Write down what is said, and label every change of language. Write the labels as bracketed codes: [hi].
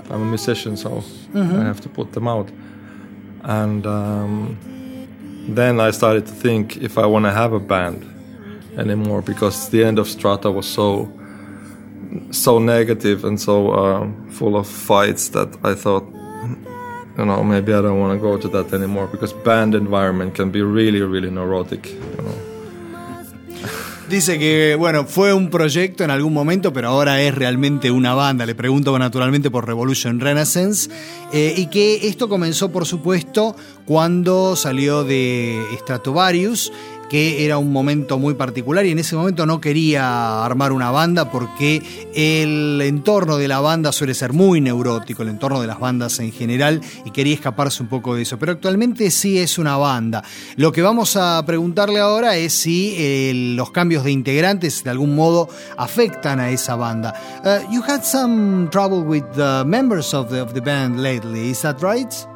[en] I'm a musician, so I have to put them out. And then I started to think if I want to have a band anymore, because the end of Strata was so negative and so full of fights that I thought, you know, maybe I don't want to go to that anymore, because band environment can be really, really neurotic. You know? [es] Dice que, bueno, fue un proyecto en algún momento, pero ahora es realmente una banda. Le pregunto naturalmente por Revolution Renaissance. Y que esto comenzó, por supuesto, cuando salió de Stratovarius, que era un momento muy particular, y en ese momento no quería armar una banda porque el entorno de la banda suele ser muy neurótico, el entorno de las bandas en general, y quería escaparse un poco de eso. Pero actualmente sí es una banda. Lo que vamos a preguntarle ahora es si los cambios de integrantes de algún modo afectan a esa banda. [en] You had some trouble with the members of the band lately, is that right?